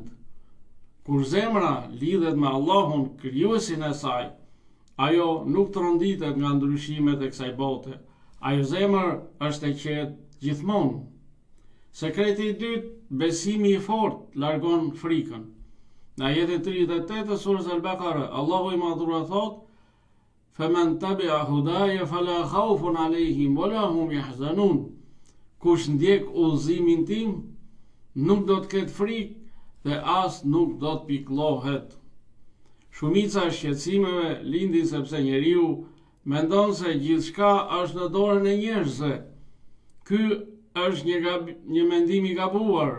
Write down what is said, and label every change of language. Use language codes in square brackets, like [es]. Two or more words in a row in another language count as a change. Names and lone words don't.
[sq] Kur zemra lidhet me Allahun, krijuesin e saj, ajo nuk tronditet nga ndryshimet e kësaj bote. Ajo zemër është e qetë gjithmonë. Sekreti i dytë, besimi i fortë largon frikën. Në ajetin 38 të surës Al-Baqara, Allahu i madhruar thot: [ar] "فمن تبع هداي فلا خوف عليهم ولا هم يحزنون." [sq] Kush ndjek udhëzimin tim, nuk do të ketë frikë dhe as nuk do të pikëllohet. Shumica e shqetësimeve lindin sepse njeriu mendon se gjithçka është në dorën e njerëzve. Ky është një mendim i gabuar.